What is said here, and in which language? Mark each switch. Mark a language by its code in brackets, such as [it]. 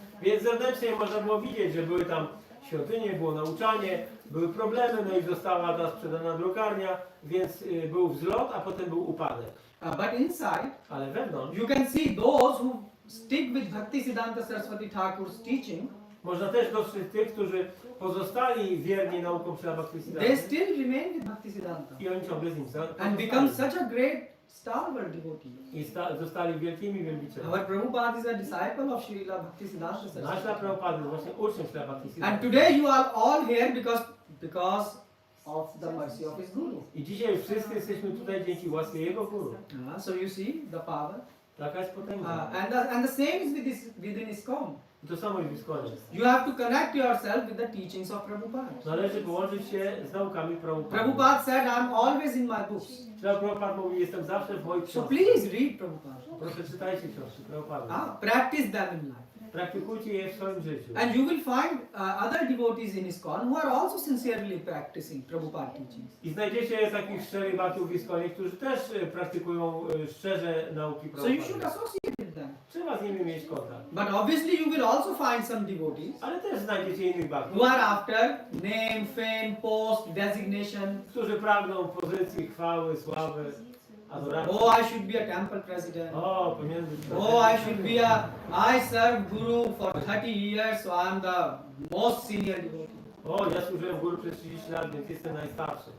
[pl] Więc zewnętrznie można było widzieć, że były tam świątynie, było nauczanie, były problemy, no i została ta sprzedana drukarnia, więc był wzlot, a potem był upadek. [en] But inside, [pl] Ale wewnątrz [en] you can see those who stick with Bhaktisiddhanta Sarasvati Thakur's teaching, [pl] można też dostrzec tych, którzy pozostali wierni naukom Srila [en] they [pl] Bhaktisiddhanty [en] still remain with Bhaktisiddhanta [pl] i oni ciągle z nim [en] and become such a great stalwart devotee. [pl] i zostali wielkimi wielbicielami. [en] Our Prabhupada is a disciple of Srila Bhaktisiddhanta [pl] Nasz [en] Sarasvati. [pl] Prabhupada jest właśnie uczniem Srila Bhaktisiddhanty. [en] And today you are all here because of the mercy of his Guru. [pl] I dzisiaj wszyscy jesteśmy tutaj dzięki łaski Jego Guru. [en] So you see the power. [pl] Taka jest potęga. [en] And the same is within ISKCON. [pl] I to samo jest w ISKCONie. [en] You have to connect yourself with the teachings of Prabhupada. [pl] Należy połączyć się z naukami Prabhupada. [en] Prabhupada said, I'm always in my books. [pl] Srila Prabhupada mówi, jestem zawsze w moich [en] So [pl] książkach. [en] please read Prabhupada. [pl] Proszę czytajcie książki Prabhupada. [en] Practice them in life. [pl] Praktykujcie je w swoim życiu. [en] And you will find other devotees in ISKCON who are also sincerely practicing Prabhupada teachings. [pl] I znajdziecie takich szczerych bhakków w ISKCOnie, którzy też praktykują szczerze nauki [en] So you should [pl] Prabhupada. [en] associate with them. [pl] Trzeba z nimi mieć kontakt. [en] But obviously you will also find some devotees [pl] Ale też znajdziecie innych bhakków, [en] who are after name, fame, post, designation. [pl] którzy pragną pozycji, chwały, sławy, adoracji. [en] Oh, I should be a temple president. [pl] O, powinien być [en] Oh, I should be I served Guru for 30 years, so I'm the most senior devotee. [pl] O, ja służyłem w Guru przez 30 lat, więc jestem najstarszy.